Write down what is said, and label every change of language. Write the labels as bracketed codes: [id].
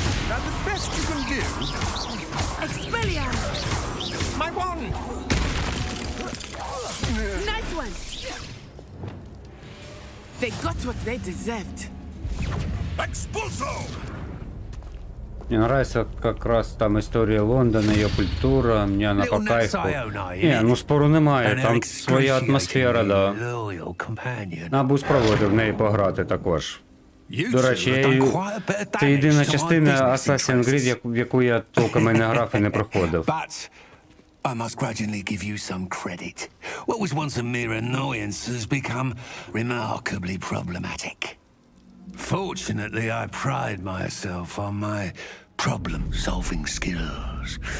[en] Now the best you can do. Expelliarmus. My wand. Nice one. They got what they deserved. Expulso. [ru] Мне нравится как раз там история Лондона, ее культура, мне она по кайфу. [uk] Не, ну спору немає, там своя атмосфера, да. Треба спробувати в неї пограти також. До речі, це єдина частина Assassin's Creed, в яку я толком і не грав і не проходив. [en] But I must grudgingly give you some credit. What was once a mere annoyance has become remarkably problematic. Fortunately, I pride myself on my problem-solving skills.